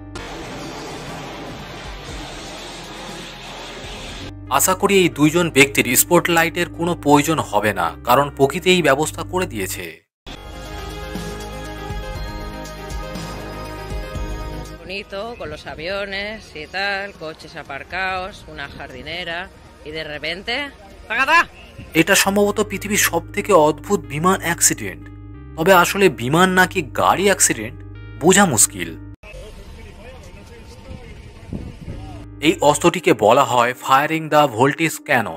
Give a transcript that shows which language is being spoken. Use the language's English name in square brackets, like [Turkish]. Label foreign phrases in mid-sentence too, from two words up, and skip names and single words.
[Bangla] আশা করি এই দুইজন ব্যক্তির স্পটলাইটের কোনো প্রয়োজন হবে না, কারণ প্রকৃতি এই ব্যবস্থা করে দিয়েছে। [Spanish] Bonito, con los aviones y tal, coches aparcados, una jardinera y de repente ¡tacatá! [Bangla] এটা সম্ভবত পৃথিবীর সবথেকে অদ্ভুত বিমান অ্যাক্সিডেন্ট। তবে আসলে বিমান নাকি গাড়ি অ্যাক্সিডেন্ট বোঝা মুশকিল। এই অস্ত্রটিকে বলা হয় [English] firing the voltage cannon.